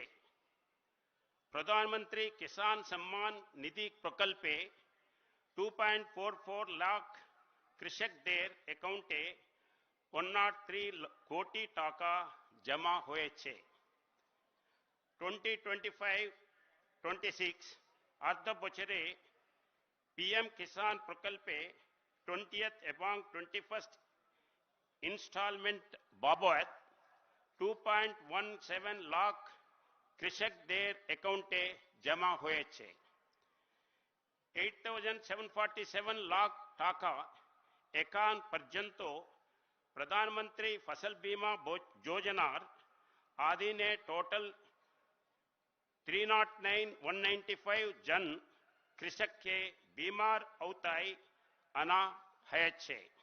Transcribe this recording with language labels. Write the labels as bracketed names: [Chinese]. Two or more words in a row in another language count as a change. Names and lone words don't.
[Bangla] প্রধানমন্ত্রী কিষাণ সম্মান নিধি প্রকল্পে 2.44 লাখ কৃষকদের অ্যাকাউন্টে 103 কোটি টাকা জমা হয়েছে। 2025-26 অর্থ বছরে পিএম কিষাণ প্রকল্পে 20th এবং 21st ইনস্টলমেন্ট বাবদ 2.17 লাখ কৃষকদের অ্যাকাউন্টে জমা হয়েছে। 8,747 লাখ টাকা এখন পর্যন্ত প্রধানমন্ত্রী ফসল বীমা যোজনার অধীনে টোটাল 309,195 জন কৃষককে বীমার আওতায় আনা হয়েছে।